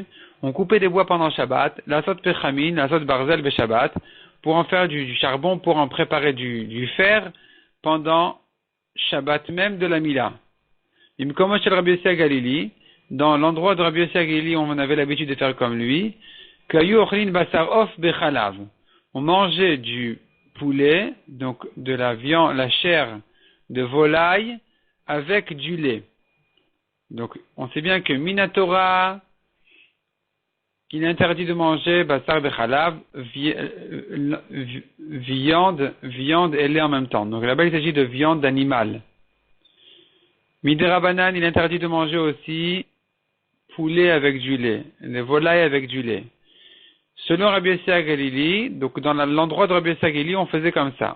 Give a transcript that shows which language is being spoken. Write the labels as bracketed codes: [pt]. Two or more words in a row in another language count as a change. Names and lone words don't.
[fr] On coupait des bois pendant Shabbat, [he] לעשות פחמין לעשות ברזל בשבת, [fr] pour en faire du charbon, pour en préparer du fer pendant Shabbat même de la Mila. [he] במקומו של רבי יוסי גלילי, [fr] dans l'endroit de Rabbi Yossi Galili, on avait l'habitude de faire comme lui, [he] היו אוכלין בשר עוף בחלב. [fr] On mangeait du poulet, donc de la viande, la chair de volaille avec du lait. Donc, on sait bien que Minatora, il est interdit de manger [he] בשר בחלב, [fr] viande et lait en même temps. Donc là-bas, il s'agit de viande d'animal. Miderabanan, il est interdit de manger aussi poulet avec du lait, les volailles avec du lait. Selon Rabbi Yossi Galili, donc dans l'endroit de Rabbi Yossi Galili, on faisait comme ça.